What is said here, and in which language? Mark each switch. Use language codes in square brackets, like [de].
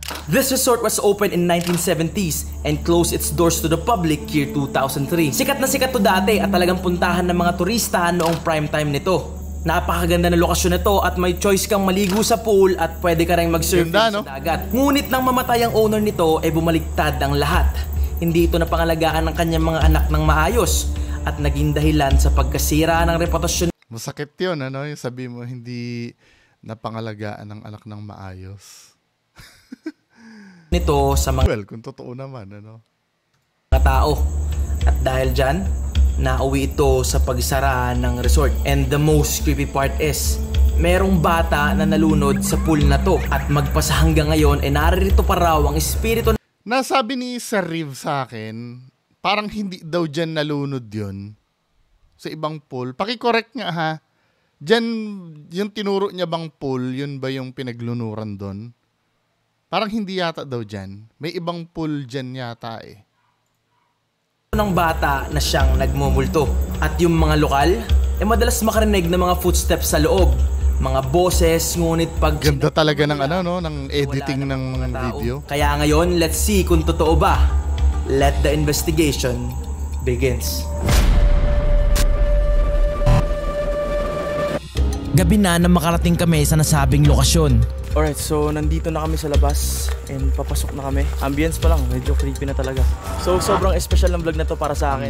[en] This resort was opened in 1970s and closed its doors to the public year 2003. [tl] Sikat na sikat to dati at talagang puntahan ng mga turista noong prime time nito. Napakaganda na lokasyon nito at may choice kang maligo sa pool at pwede ka rin mag-surfing sa dagat. Ngunit nang mamatay ang owner nito, bumaligtad ang lahat. Hindi ito napangalagaan ng kanyang mga anak ng maayos at naging dahilan sa pagkasira ng reputasyon. Masakit yun, yung sabi mo hindi napangalagaan ng anak ng maayos. Nito sa mga kung totoo naman, tao. At dahil dyan, nauwi ito sa pagsara ng resort. [en] And the most creepy part is, [tl] merong bata na nalunod sa pool na to. At magpasa hanggang ngayon, naririto pa raw ang espiritu. Nasabi ni Sir Riv sa akin, parang hindi daw dyan nalunod yun. Sa ibang pool. Paki-correct nga ha. Dyan, yung tinuro niya bang pool, yun ba yung pinaglunuran doon? Parang hindi yata daw dyan. May ibang pool dyan yata eh. Ng bata na siyang nagmumulto. At yung mga lokal, madalas makarinig ng mga footsteps sa loob. Mga boses, ngunit pag... Ganda talaga ng ng editing ng video. Kaya ngayon, [en] let's see [tl] kung totoo ba. [en] Let the investigation begins. [tl] Gabi na makarating kami sa nasabing lokasyon. Alright, so nandito na kami sa labas and papasok na kami. Ambience pa lang, medyo creepy na talaga. So sobrang special ng vlog na to para sa akin.